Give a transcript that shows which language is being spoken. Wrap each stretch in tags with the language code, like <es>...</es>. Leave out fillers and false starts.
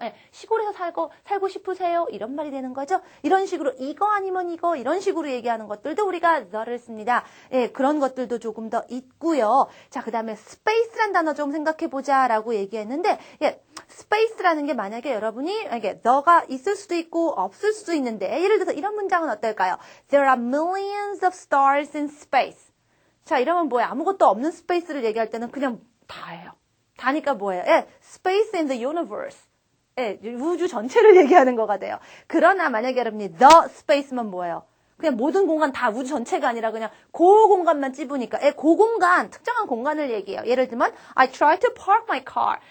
<ko>예, 시골에서 살고 싶으세요? 이런 말이 되는 거죠. 이런 식으로 이거 아니면 이거 이런 식으로 얘기하는 것들도 우리가 the를 씁니다. 예, 그런 것들도 조금 더 있고요. 자, 그 다음에 space란 단어 좀 생각해보자 라고 얘기했는데 예, space라는 게 만약에 여러분이 이게 the가 있을 수도 있고 없을 수도 있는데 예를 들어서 이런 문장은 어떨까요?</ko> <en>There are millions of stars in space.</en> <ko>자, 이러면 뭐예요? 아무것도 없는 스페이스를 얘기할 때는 그냥 다예요. 다니까 뭐예요? 예,</ko> <en>space in the universe.</en> <ko>예, 우주 전체를 얘기하는 거가 돼요. 그러나 만약에 여러분이 the space만 뭐예요? 그냥 모든 공간 다 우주 전체가 아니라 그냥 그 공간만 찝으니까 그 공간, 특정한 공간을 얘기해요.</ko> <en>예를 들면 I tried to park my car.</en>